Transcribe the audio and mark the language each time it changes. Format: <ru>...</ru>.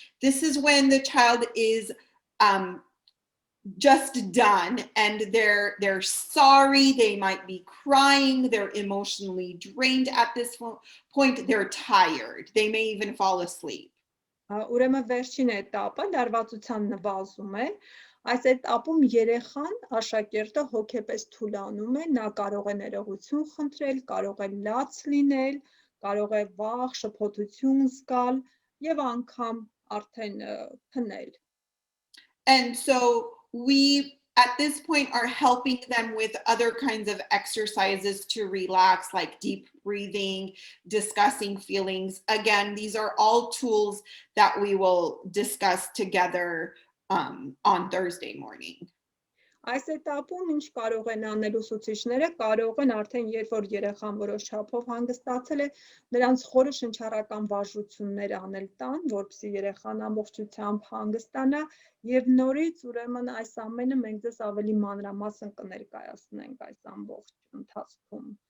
<en>This is when the child is just done and they're sorry, they might be crying, they're emotionally drained at this point, they're tired, they may even fall asleep.</en> <hy>Ուրեմն վերջին этаպը լարվածության նվազում է. Այս этаպում երեխան, աշակերտը հոգեպես թուլանում է, նա կարող է ներողություն խնդրել, կարող է լաց լինել, կարող է վախ, շփոթություն զգալ եւ անգամ արդեն քնել.</hy> <en>And so we at this point are helping them with other kinds of exercises to relax, like deep breathing, discussing feelings. Again, these are all tools that we will discuss together on Thursday morning.</en> <hy>Այս этаպում ինչ կարող են անել ուսուցիչները, կարող են արդեն երբ որ երեխան որոշ չափով հանգստացել է, նրանց խորը շնչառական վարժություններ անել տան, որպեսզի երեխան ամբողջությամբ հանգստանա եւ նորից ուրեմն այս ամենը մենք ձեզ ավելի մանրամասն կներկայացնենք այս ամբողջ ընթացքում.</hy>